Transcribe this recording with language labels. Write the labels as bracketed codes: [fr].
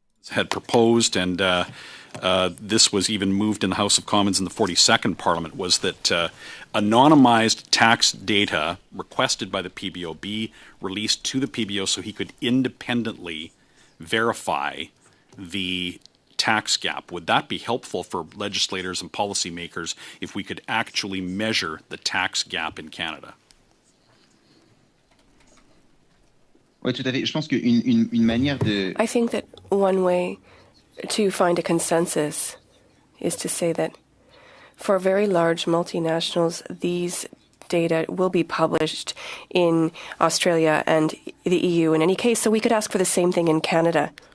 [en] had proposed, and this was even moved in the House of Commons in the 42nd Parliament, was that anonymized tax data requested by the PBO be released to the PBO so he could independently verify the tax gap. Would that be helpful for legislators and policymakers if we could actually measure the tax gap in Canada? [fr] Oui, tout à fait. Je pense qu'une manière de... [en] I think that one way to find a consensus is to say that for very large multinationals, these data will be published in Australia and the EU in any case, so we could ask for the same thing in Canada.